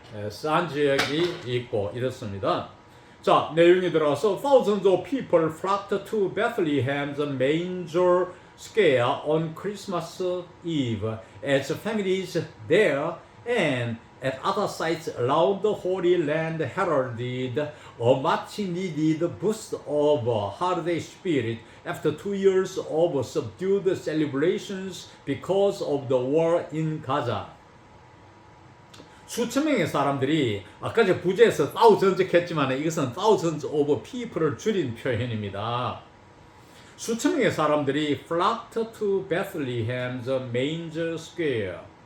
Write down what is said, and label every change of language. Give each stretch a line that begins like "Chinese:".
Korean: 스안 지역이 있고 이렇습니다. 자, 내용이 들어가서
English: thousands of people flocked to Bethlehem's manger square on Christmas Eve as families there and at other sites around the Holy Land heralded a much needed boost of holiday spirit after 2 years of subdued celebrations because of the war in Gaza.
Korean: 수천 명의 사람들이 아까 제가 부제에서 thousands 했지만 이것은
English: thousands of people
Korean: 을 줄인 표현입니다. 수천 명의 사람들이
English: flocked to Bethlehem's manger square.